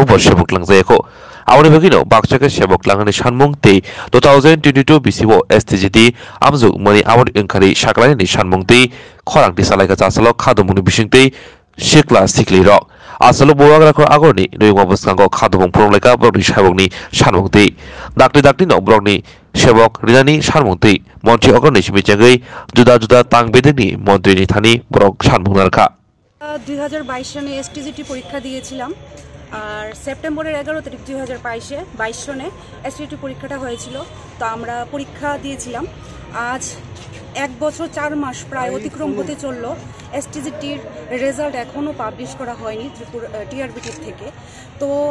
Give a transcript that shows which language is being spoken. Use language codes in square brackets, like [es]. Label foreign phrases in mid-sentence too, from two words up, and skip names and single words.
[trp] bor sebok langjayako aboni bagino bakchake sebok langani sanmung tei 2022 bisio STGT amjuk mani aboni engkari saklani sanmung tei khorangti salaika jasalo khadumuni bisingtei sikla sikli rok asalo bowagrako agorni noyma boskango khadumung pronglaika borokni sabokni sanmung tei dakti no borokni sebok rinani sanmungtei মন্ত্রী অগ্রণী সিমিচাঙ্গৈ জুদা জুদা তাং বেদেনি মন্ত্রীনি থানি বরক সানমুং নারকা [bn] 2022 সনে এসটিজিটি পরীক্ষা দিয়েছিলাম আর সেপ্টেম্বরের 11 তারিখ 2022 সনে এসটিজিটি পরীক্ষাটা হয়েছিল তো আমরা পরীক্ষা দিয়েছিলাম আজ 1 বছর 4 মাস প্রায় অতিক্রম হতে চলল এসটিজিটির রেজাল্ট এখনো পাবলিশ করা হয়নি টিআরবিটি থেকে তো